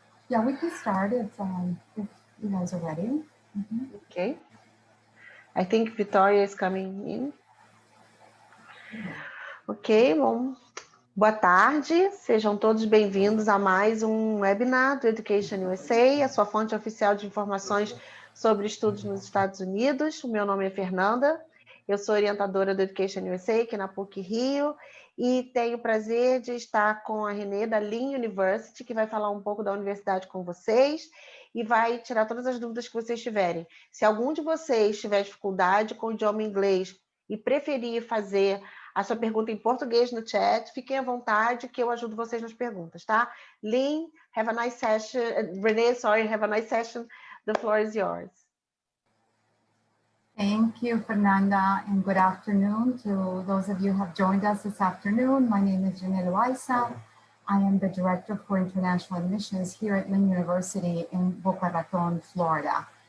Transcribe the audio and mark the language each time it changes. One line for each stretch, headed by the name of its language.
English: Yeah, we can start if you guys are ready. Okay. I think Victoria is coming in.
Portuguese: Ok, bom. Boa tarde, sejam todos bem-vindos a mais um webinar do Education USA, a sua fonte oficial de informações sobre estudos nos Estados Unidos. O meu nome é Fernanda, eu sou orientadora do Education USA aqui na PUC Rio e tenho o prazer de estar com a Renê da Lynn University, que vai falar um pouco da universidade com vocês e vai tirar todas as dúvidas que vocês tiverem. Se algum de vocês tiver dificuldade com o idioma inglês e preferir fazer a sua pergunta em português no chat, fiquem à vontade que eu ajudo vocês nas perguntas, tá?
English: Lynn, have a nice session. Renee, sorry, have a nice session. The floor is yours. Thank you, Fernanda, and good afternoon to those of you who have joined us this afternoon. My name is EducationUSA. I am the Director for International Admissions here at Lynn University in Boca Raton, Florida.